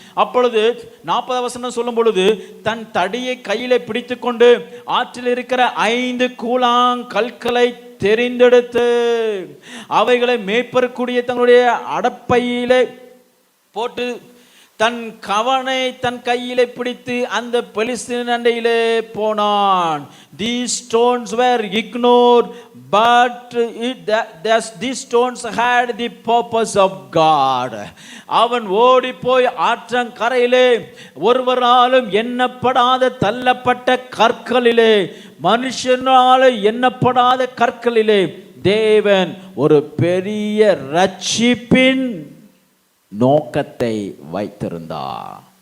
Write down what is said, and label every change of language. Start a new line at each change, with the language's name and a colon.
Tamil: அப்பொழுது 40 வசனம் சொல்லும் பொழுது, தன் தடியை கையிலே பிடித்துக்கொண்டு ஆற்றில் இருக்கிற 5 கூழாங்கற்களை தெரிந்தெடுத்து அவைகளை மேய்ப்பருக்குரிய தங்களுடைய அடப்பையிலே போட்டு தன் கவனை தன் கையிலே பிடித்து அந்த பெலிஸ்தீன் அண்டையிலே போனான்.
English: These stones were ignored, but these stones had the purpose of God.
Tamil: அவன் ஓடி போய் ஆற்றங்கரையிலே ஒருவராலும் எண்ணப்படாத தள்ளப்பட்ட கற்களிலே, மனுஷனால எண்ணப்படாத கற்களிலே தேவன் ஒரு பெரிய ரட்சிப்பின் நோக்கத்தை வைத்திருந்தார்.